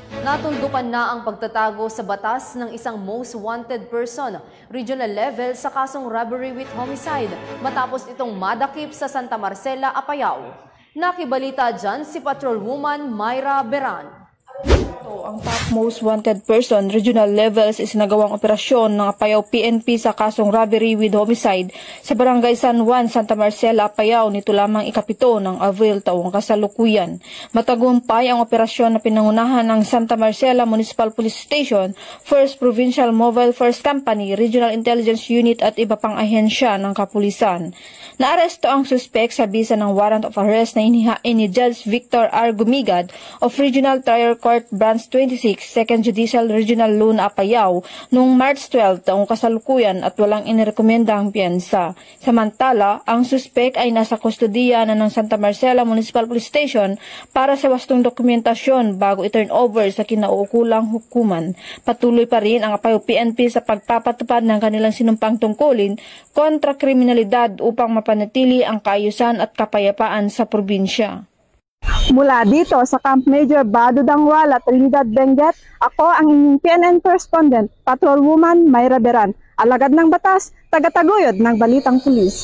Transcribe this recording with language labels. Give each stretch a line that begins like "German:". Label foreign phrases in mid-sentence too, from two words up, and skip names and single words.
Filipino: Natuldukan na ang pagtatago sa batas ng isang
English: most wanted person, regional level
Filipino: sa kasong
English: robbery with homicide
Filipino: matapos itong madakip sa Santa Marcela, Apayao. Nakibalita dyan si Patrolwoman Myra Beran. Ang
English: top most wanted person, regional levels,
Filipino: isinagawang operasyon ng Apayao PNP sa kasong
English: robbery with homicide
Filipino: sa Barangay San Juan, Santa Marcela, Apayao nito lamang ikapito ng Abril taong kasalukuyan. Matagumpay ang operasyon na pinangunahan ng Santa Marcela Municipal Police Station, 1st Provincial Mobile Force Company, Regional Intelligence Unit at iba pang ahensya ng kapulisan. Naaresto ang suspek sa bisa ng
English: warrant of arrest
Filipino: na inihain ni Judge Victor R. Gumigad of Regional Trial Court Branch 26, 2nd Judicial Regional Luna, Apayao noong March 12 taong kasalukuyan at walang inirekomendang piyansa. Samantala, ang suspek ay nasa kustodiya na ng Santa Marcela Municipal Police Station para sa wastong dokumentasyon bago i-
English: turn over
Filipino: sa kinauukulang hukuman. Patuloy pa rin ang Apayao PNP sa pagpapatupad ng kanilang sinumpang tungkulin kontra kriminalidad upang mapanatili ang kaayusan at kapayapaan sa probinsya. Mula dito sa Camp Major Bado Dangwala, Trinidad, Benguet, ako ang inyong PNN correspondent, Patrolwoman Myra Beran, alagad ng batas, tagataguyod ng Balitang Pulis.